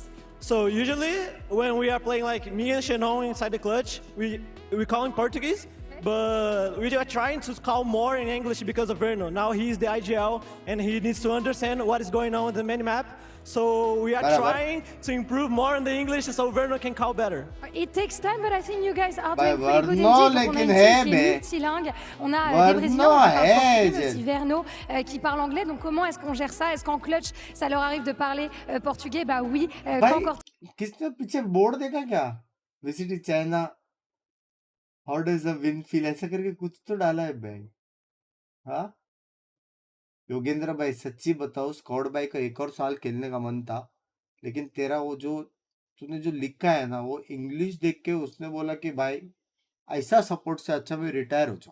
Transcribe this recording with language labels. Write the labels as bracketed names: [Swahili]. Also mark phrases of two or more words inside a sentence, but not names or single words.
[English] So usually when we are playing like me and Shannon inside the clutch, we call in Portuguese. But we are trying to call more in English because of Verno. Now he is the IGL and he needs to understand what is going on in the minimap. So we are trying to improve more in the English so Verno can call better. It takes time, but I think you guys are doing pretty good indeed. [French] On a une team qui est multilingue. On a des Brésiliens qui parlent portugais, mais aussi Verno qui parle anglais. Donc comment est-ce qu'on gère ça? Est-ce qu'en clutch, ça leur arrive de parler portugais? Bah oui. [Hindi] किसने पीछे बोर्ड देखा क्या? [English] visit China, how does a win feel, [Hindi] ऐसा करके कुछ तो डाला है भाई। हाँ योगेंद्र भाई सच्ची बताओ, स्कॉट भाई का एक और साल खेलने का मन था, लेकिन तेरा वो जो तूने जो लिखा है ना, वो इंग्लिश देख के उसने बोला कि भाई ऐसा सपोर्ट से अच्छा मैं रिटायर हो जाऊं।